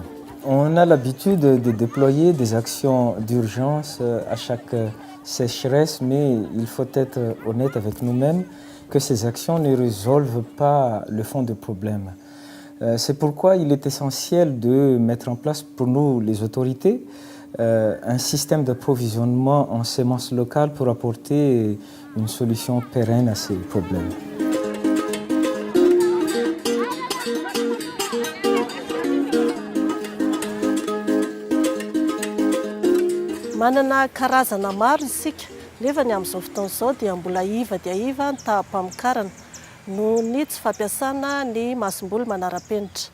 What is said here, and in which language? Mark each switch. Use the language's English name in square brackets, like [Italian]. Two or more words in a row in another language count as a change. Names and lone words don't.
[French] On a l'habitude de déployer des actions d'urgence à chaque sécheresse, mais il faut être honnête avec nous-mêmes que ces actions ne résolvent pas le fond du problème. C'est pourquoi il est essentiel de mettre en place pour nous, les autorités, un système d'approvisionnement en semences locales pour apporter une solution pérenne à ces problèmes. [Malagasy] Manana karazana maro isika nefa ny amin'izao fotoana izao dia mbola iva ny tahampamokarana noho ny tsy fampiasana ny masom-boly manara-penitra.